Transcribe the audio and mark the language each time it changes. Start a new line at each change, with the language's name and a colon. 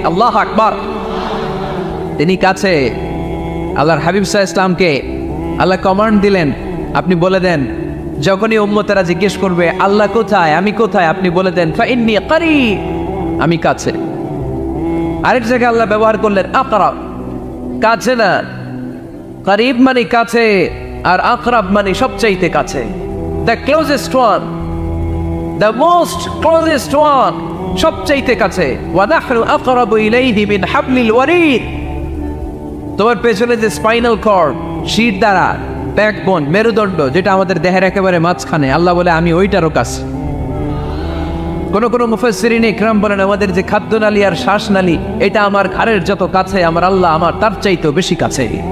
Bangla: আল্লাহু আকবার, তিনি কাছে। আল্লাহর হাবিব সাল্লাল্লাহু আলাইহি ওয়াসাল্লামকে আল্লাহ কমান্ড দিলেন, আপনি বলে দেন, যখনই উম্মতেরা জিজ্ঞেস করবে আল্লাহ কোথায়, আমি কোথায়, আপনি বলে দেন
Arabic: ফাইন্নী করিব,
Bangla: আমি কাছে। আরেক জায়গায় আল্লাহ ব্যবহার করলেন আকরাব, কাছে না। করিব মানে কাছে, আর আকরাব মানে সবচাইতে কাছে।
English: The closest one, the most closest one,
Bangla: সবচাইতে কাছে।
Arabic: وَنَحْنُ أَقْرَبُ إِلَيْهِ مِنْ حَبْلِ الْوَرِيدِ।
Bangla: তোমার পেছনে যে স্পাইনাল কর্ড, শির দ্বারা, ব্যাকবোন, মেরুদণ্ড, যেটা আমাদের দেহের একেবারে মাঝখানে, আল্লাহ বলে আমি ওইটারও কাছে। কোন কোন মুফাসসিরিন ইকরাম বলেন, আমাদের যে খাদ্যনালী আর শ্বাসনালী, এটা আমার ঘাড়ের যত কাছে, আমার আল্লাহ আমার তার চাইতেও বেশি কাছে।